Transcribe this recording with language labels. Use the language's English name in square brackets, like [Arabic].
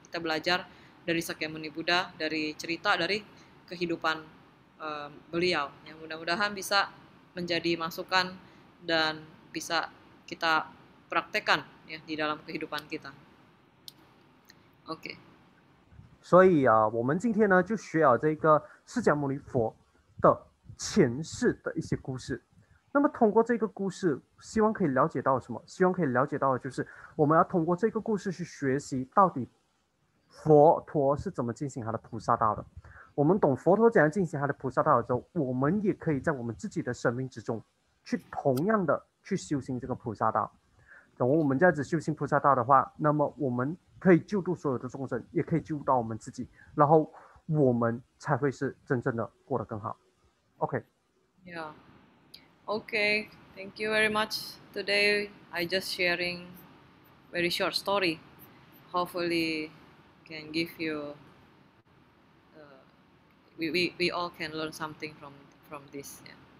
[Indonesian] Kita belajar dari Sakyamuni Buddha, dari cerita dari kehidupan beliau. Ya, mudah-mudahan bisa menjadi masukan dan bisa kita praktekkan ya di dalam kehidupan kita. OK。 [Chinese] 所以我们今天呢就学了这个释迦牟尼佛的前世的一些故事。那么通过这个故事，希望可以了解到什么？希望可以了解到的就是我们要通过这个故事去学习到底佛陀是怎么进行他的菩萨道的。我们懂佛陀怎样进行他的菩萨道之后，我们也可以在我们自己的生命之中去同样的去修行这个菩萨道。等我们这样子修行菩萨道的话，那么我们可以救度所有的众生，也可以救到我们自己，然后我们才会是真正的过得更好。 OK。 [English] Yeah. Okay. Thank you very much. Today I just sharing very short story. Hopefully can give you. We all can learn something from this. Yeah.